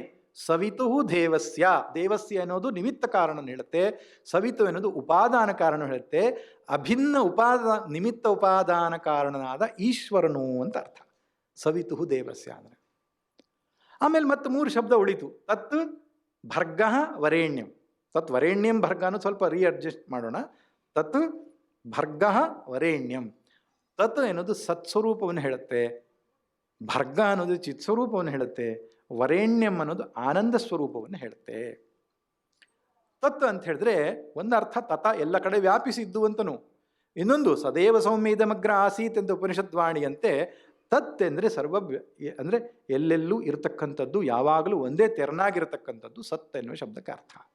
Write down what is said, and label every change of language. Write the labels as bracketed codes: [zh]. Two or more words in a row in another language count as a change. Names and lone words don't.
[sa] ಸವಿತುಃ ದೇವಸ್ಯ, [kn] ದೇವಸ್ಯ ಅನ್ನೋದು ನಿಮಿತ್ತ ಕಾರಣ ಹೇಳುತ್ತೆ, ಸವಿತು ಎನ್ನುವುದು ಉಪಾದಾನ ಕಾರಣ ಹೇಳುತ್ತೆ. ಅಭಿನ್ನ ನಿಮಿತ್ತ ಉಪಾದಾನ ಕಾರಣನಾದ ಈಶ್ವರನು ಅಂತ ಅರ್ಥ [sa] ಸವಿತುಃ ದೇವಸ್ಯ [kn] ಅಂದರೆ. ಆಮೇಲೆ ಮತ್ತೆ ಮೂರು ಶಬ್ದ ಉಳಿತು. [sa] ತತ್ ಭರ್ಗಃ ವರೇಣ್ಯಂ. ತತ್ ವರೇಣ್ಯಂ ಭರ್ಗ [kn] ಅನ್ನೋದು ಸ್ವಲ್ಪ ರೀಅಡ್ಜಸ್ಟ್ ಮಾಡೋಣ. [sa] ತತ್ ಭರ್ಗ ವರೇಣ್ಯಂ. [kn] ತತ್ ಎನ್ನುವುದು ಸತ್ಸ್ವರೂಪವನ್ನು ಹೇಳುತ್ತೆ, ಭರ್ಗ ಅನ್ನೋದು ಚಿತ್ಸ್ವರೂಪವನ್ನು ಹೇಳುತ್ತೆ, ವರೇಣ್ಯಂ ಅನ್ನೋದು ಆನಂದ ಸ್ವರೂಪವನ್ನು ಹೇಳುತ್ತೆ. ತತ್ ಅಂತ ಹೇಳಿದ್ರೆ ಒಂದು ಅರ್ಥ ತತ ಎಲ್ಲ ಕಡೆ ವ್ಯಾಪಿಸಿದ್ದು ಅಂತನೂ, ಇನ್ನೊಂದು [sa] ಸದೇವ ಸೌಮ್ಯದಮಗ್ರ ಆಸೀತ್ [kn] ಅಂತ ಉಪನಿಷದ್ವಾಣಿಯಂತೆ ತತ್ ಅಂದರೆ ಅಂದರೆ ಎಲ್ಲೆಲ್ಲೂ ಇರತಕ್ಕಂಥದ್ದು, ಯಾವಾಗಲೂ ಒಂದೇ ತೆರನಾಗಿರತಕ್ಕಂಥದ್ದು ಸತ್ ಎನ್ನುವ ಶಬ್ದಕ್ಕೆ ಅರ್ಥ.